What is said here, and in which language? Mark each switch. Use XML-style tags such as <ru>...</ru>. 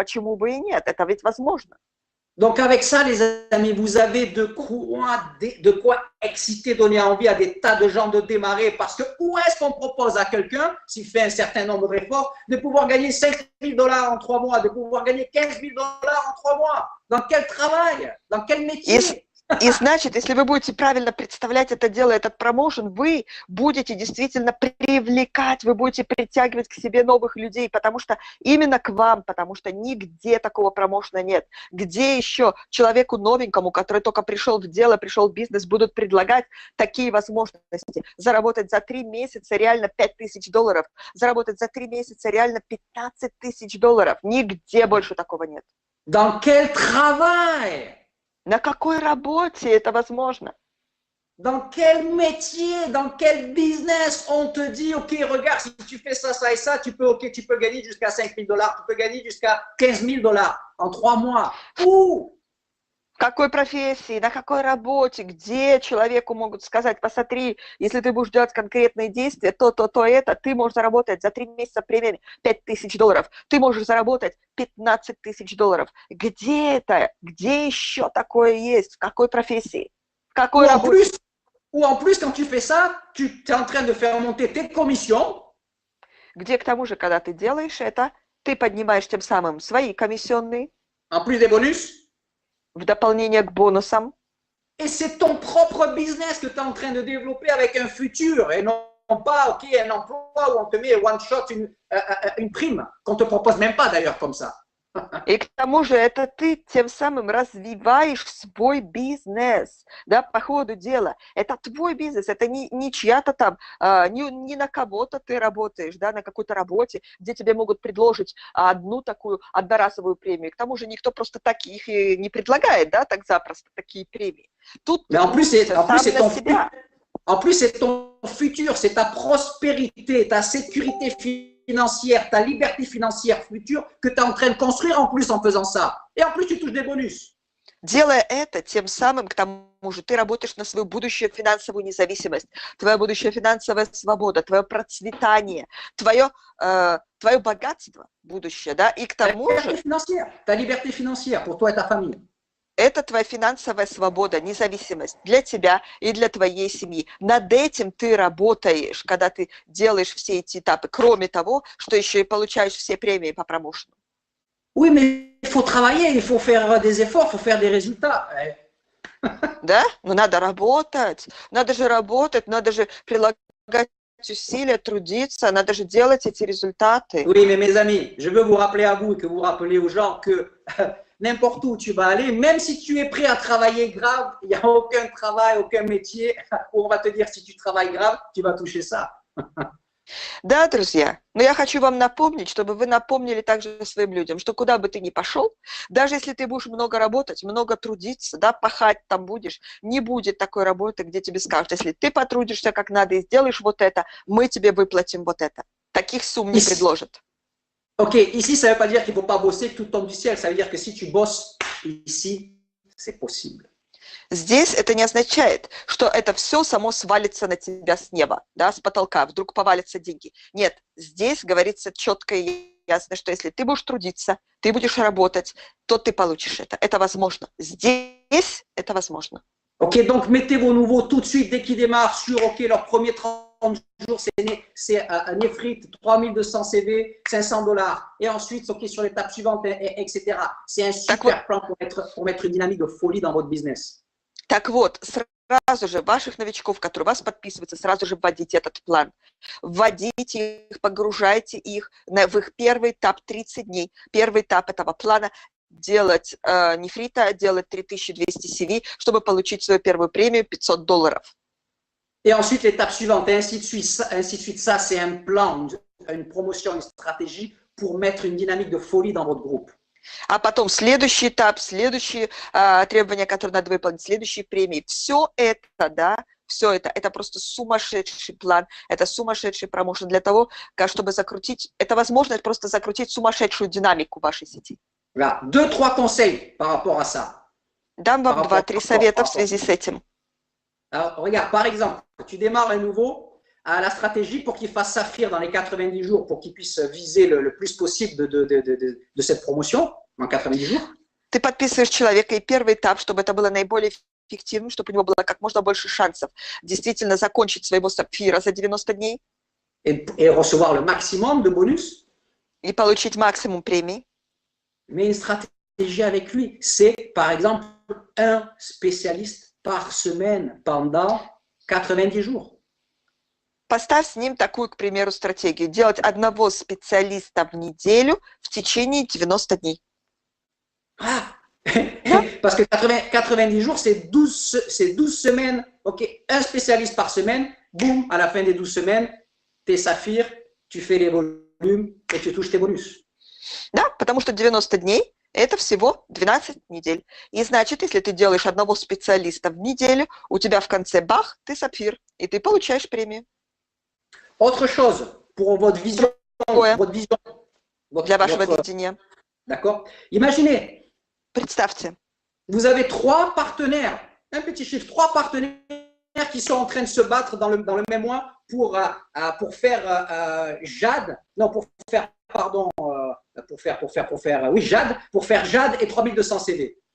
<ru>Почему бы и нет? Это ведь возможно.</ru> <fr>Donc avec ça, les amis, vous avez de quoi exciter, donner envie à des tas de gens de démarrer, parce que où est-ce qu'on propose à quelqu'un, s'il fait un certain nombre d'efforts, de pouvoir gagner $5,000 en 3 mois, de pouvoir gagner $15,000 en 3 mois? Dans quel travail? Dans quel métier?</fr> <ru>И значит, если вы будете правильно представлять это дело, этот промоушен, вы будете действительно привлекать, вы будете притягивать к себе новых людей, потому что именно к вам, потому что нигде такого промоушена нет. Где еще человеку новенькому, который только пришел в дело, пришел в бизнес, будут предлагать такие возможности? Заработать за 3 месяца реально $5,000, заработать за 3 месяца реально $15,000. Нигде больше такого нет.</ru> <fr>Dans quel travail?</fr> <ru>На какой работе это возможно?</ru> <fr>Dans quel métier, dans quel business on te dit, OK, regarde, si tu fais ça, ça et ça, tu peux gagner jusqu'à 5 000 $, tu peux gagner jusqu'à 15 000 $ en 3 mois. Où?</fr> <ru>В какой профессии, на какой работе, где человеку могут сказать, посмотри, если ты будешь делать конкретные действия, то это, ты можешь заработать за 3 месяца премии $5000, ты можешь заработать $15 000. Где это? Где еще такое есть? В какой профессии? В какой работе?</ru> <fr>Ou en plus, quand tu fais ça, tu es en train de faire monter tes commissions.</fr> <ru>Где, к тому же, когда ты делаешь это, ты поднимаешь тем самым свои комиссионные.</ru> <fr>En plus des bonus.</fr> <ru>В дополнение к бонусам.</ru> <fr>Et c'est ton propre business que tu es en train de développer avec un futur et non pas, OK, un emploi où on te met one shot, une prime qu'on ne te propose même pas d'ailleurs comme ça.</fr> <ru>И к тому же это ты тем самым развиваешь свой бизнес, да, по ходу дела. Это твой бизнес, это не чья-то там, не на кого-то ты работаешь, да, на какой-то работе, где тебе могут предложить одну такую одноразовую премию. К тому же никто просто таких и не предлагает, да, так запросто, такие премии. Тут ты сам на себя.</ru> <fr>En plus, c'est ton futur, c'est ta prospérité, ta sécurité financière, ta liberté financière future que tu es en train de construire en plus en faisant ça. Et en plus, tu touches des bonus.</fr> <ru>Делая это, тем самым, к тому же, ты работаешь на свою будущую финансовую независимость, твоя будущая финансовая свобода, твое процветание, твое богатство будущее, да, и к тому же...</ru> <fr>Ta liberté financière pour toi et ta famille.</fr> <ru>Это твоя финансовая свобода, независимость для тебя и для твоей семьи. Над этим ты работаешь, когда ты делаешь все эти этапы, кроме того, что еще и получаешь все премии по промоушену.</ru> <fr>Oui, mais il faut travailler, il faut faire des efforts, il faut faire des résultats.</fr> <ru>Да? Но надо работать, надо же прилагать усилия, трудиться, надо же делать эти результаты.</ru> <fr>Oui, mais mes amis, je veux vous rappeler à vous et que vous rappelez aux gens que n'importe où tu vas aller, même si tu es prêt à travailler grave, il n'y a aucun travail, aucun métier où on va te dire si tu travailles grave, tu vas toucher ça.</fr> <ru>Да, друзья, но я хочу вам напомнить, чтобы вы напомнили также своим людям, что куда бы ты ни пошел, даже если ты будешь много работать, много трудиться, да, пахать там будешь, не будет такой работы, где тебе скажут, если ты потрудишься как надо и сделаешь вот это, мы тебе выплатим вот это. Таких сумм не предложат.</ru> <fr>Ok, ici, ça ne veut pas dire qu'il ne faut pas bosser, que tout tombe du ciel. Ça veut dire que si tu bosses ici, c'est possible.</fr> <ru>Здесь это не означает, что это все само свалится на тебя с неба, да, с потолка, вдруг повалятся деньги. Нет, здесь говорится четко и ясно, что если ты будешь трудиться, ты будешь работать, то ты получишь это. Это возможно. Здесь это возможно.</ru> <fr>Ok, donc mettez vos nouveaux tout de suite dès qu'ils démarrent sur, ok, leur premier 30 jours, c'est Nefrit, 3200 CV, $500. Et ensuite, ok, sur l'étape suivante, etc. C'est un super plan pour mettre une dynamique de folie dans votre business.</fr> <ru>Так вот, сразу же ваших новичков, которые у вас подписываются, сразу же вводите этот план. Вводите их, погружайте их в их первый этап 30 дней. Первый этап этого плана делать нефрита, делать 3200 CV, чтобы получить свою первую премию $500.</ru> <fr>Et ensuite, l'étape suivante, et ainsi de suite. Ça, c'est un plan, une promotion, une stratégie pour mettre une dynamique de folie dans votre groupe.</fr> <ru>А потом следующий этап, следующие требования, которые надо выполнить, следующие премии. Все это, да, все это просто сумасшедший план, это сумасшедший промоушен для того, чтобы закрутить, это возможность просто закрутить сумасшедшую динамику вашей сети.</ru> <fr>Voilà. 2-3 conseils par rapport à ça.</fr> <ru>Дам вам 2-3 совета в связи с этим.</ru> <fr>Alors, regarde, par exemple, tu démarres un nouveau, la stratégie pour qu'il fasse saphir dans les 90 jours, pour qu'il puisse viser le plus possible de cette promotion en 90 jours.</fr> <ru>Ты подписываешь человека, и первый этап, чтобы это было наиболее эффективным, чтобы у него было как можно больше шансов действительно закончить своего сапфира за 90 дней.</ru> <fr>Et recevoir le maximum de bonus.</fr> <ru>И получить максимум премий.</ru> <fr>Mais une stratégie avec lui, c'est par exemple un spécialiste par semaine pendant 90 jours.</fr> <ru>Поставь с ним такую, к примеру, стратегию. Делать одного специалиста в неделю в течение 90 дней.</ru> <fr>Ah, parce que 90 jours, c'est 12 semaines. Ok, un spécialiste par semaine. Boum, à la fin des 12 semaines, tes saphirs, tu fais les volumes et tu touches tes bonus.</fr> <ru>Да, потому что 90 дней Это всего 12 недель. И значит, если ты делаешь одного специалиста в неделю, у тебя в конце бах, ты сапфир, и ты получаешь премию.</ru> <fr>Autre chose, pour votre vision,</fr> <ru>Другое</ru> <fr>votre,</fr> <ru>для вашего видения.</ru> <fr>d'accord? Imaginez,</fr> <ru>Представьте,</ru> <fr>vous avez 3 partenaires, un petit chiffre, 3 partenaires qui sont en train de se battre dans le même mois pour faire Jade, non, pour faire, pardon, oui, Jade, pour faire Jade et 3200 CV.</fr>